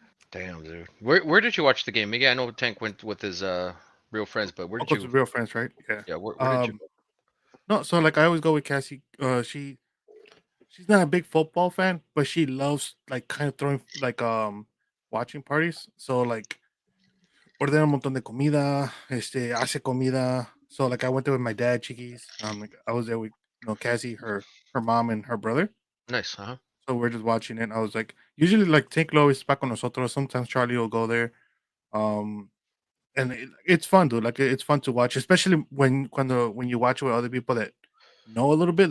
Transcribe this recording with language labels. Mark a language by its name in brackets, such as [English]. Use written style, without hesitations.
[English] Damn, dude. Where did you watch the game? Maybe I know Tank went with his real friends, but where Of did course, you? real friends, right? Yeah. Yeah, where did you go? No. So like, I always go with Cassie. She's not a big football fan, but she loves like kind of throwing like watching parties. So like [Spanish] ordena un montón de comida, hace comida. [English] So like I went there with my dad, Chiquis. Like I was there with Cassie, her mom, and her brother. Nice, huh? So we're just watching it. I was like, usually like Tank Lo is back [Spanish] con nosotros. [English] Sometimes Charlie will go there. Um, and it's fun, dude. Like it's fun to watch, especially when you watch with other people that know a little bit.